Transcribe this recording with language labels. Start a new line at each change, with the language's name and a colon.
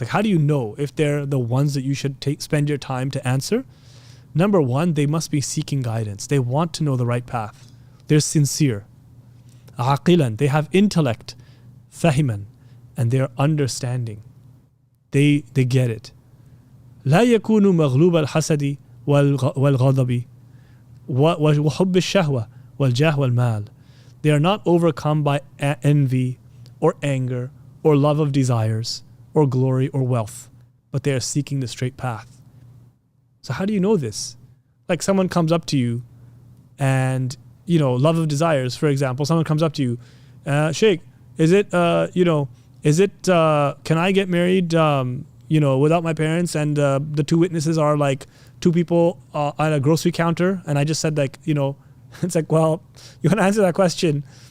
English: Like, how do you know if they're the ones that you should spend your time to answer? Number one, they must be seeking guidance. They want to know the right path. They're sincere. عَاقِلًا, they have intellect. فَاهِمًا, and they're understanding. They get it.
Arabic: لا يكون مغلوب الحسد والغضب وحب الشهوة والجاه والمال.
English: They are not overcome by envy or anger or love of desires or glory or wealth, but they are seeking the straight path. So how do you know this? Like someone comes up to you and, love of desires, for example, someone comes up to you, Shaykh, is it, can I get married, without my parents, and the two witnesses are like two people at a grocery counter, and I just said like, it's like, well, you want to answer that question,